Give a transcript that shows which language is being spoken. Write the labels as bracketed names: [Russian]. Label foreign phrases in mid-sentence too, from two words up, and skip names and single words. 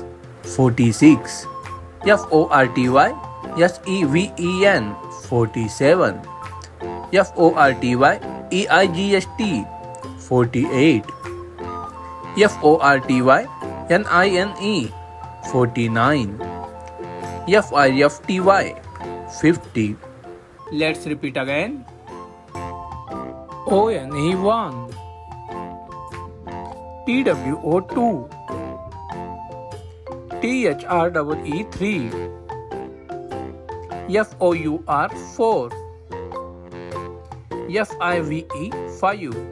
[English] 46. F-O-R-T-Y S-E-V-E-N. 47. F-O-R-T-Y E-I-G-H-T. 48. F-O-R-T-Y N-I-N-E. 49. F-I-F-T-Y 50. Let's repeat again. O-N-E 1. T-W-O 2. T-H-R-E-E 3. F-O-U-R 4. F-I-V-E 5.